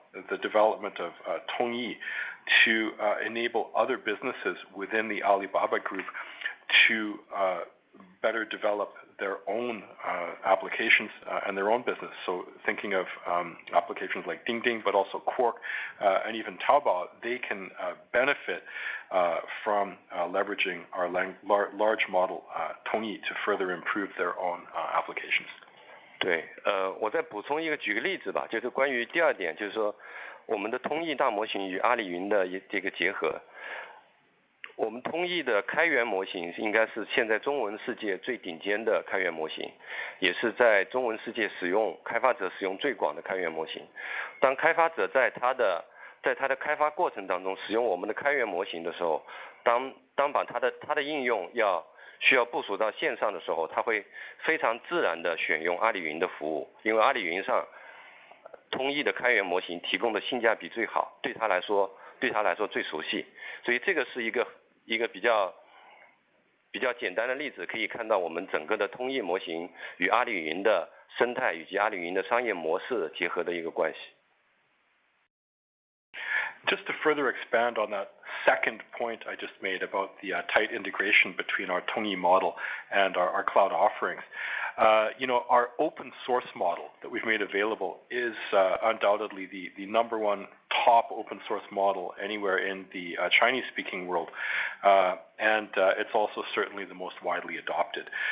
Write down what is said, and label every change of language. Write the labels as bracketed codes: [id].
[en] the development of Tongyi to enable other businesses within the Alibaba Group to better develop their own applications and their own business. So thinking of applications like Dingding, but also Quark and even Taobao, they can benefit from leveraging our large model Tongyi to further improve their own applications. [zh] 对，我再补充举个例子吧，就是关于第二点，就是说我们的通义大模型与阿里云的这个结合。我们通义的开源模型应该是现在中文世界最顶尖的开源模型，也是在中文世界开发者使用最广的开源模型。当开发者在他的开发过程当中使用我们的开源模型的时候，当把他的应用需要部署到线上的时候，他会非常自然的选用阿里云的服务，因为阿里云上通义的开源模型提供的性价比最好，对他来说最熟悉，所以这个是一个比较简单的例子，可以看到我们整个的通义模型与阿里云的生态以及阿里云的商业模式结合的一个关系。 [en] Just to further expand on that second point I just made about the tight integration between our Tongyi model and our cloud offerings, our open source model that we've made available is undoubtedly the number one top open source model anywhere in the Chinese-speaking world, and it's also certainly the most widely adopted.